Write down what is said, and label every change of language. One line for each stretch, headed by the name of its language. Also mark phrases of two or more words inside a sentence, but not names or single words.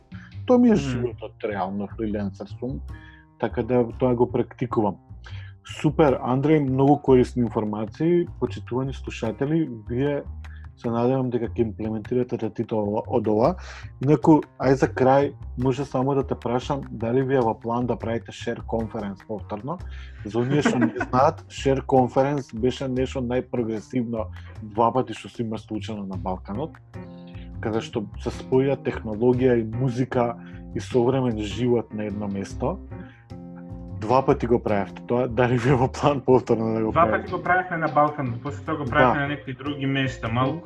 Macedonian: Тоа ми е животот реално, фриленсер сум, така да тоа го практикувам. Супер, Андреј, многу корисни информации, почитувани слушатели, вие се надевам дека ќе имплементирате ретито од ова. Инаку, ај за крај, може само да те прашам дали ви е во план да правите
English: share conference
Macedonian: повторно. За оние што не знаат,
English: share conference
Macedonian: беше нешто најпрогресивно 2 пати што се има случено на Балканот, каде што се споја технологија и музика и современ живот на едно место. 2 пати го правевте тоа, дали ви е во план повторно да го правите? 2 пати го правевме на Балканот, после тоа го правевме на некои други места, малку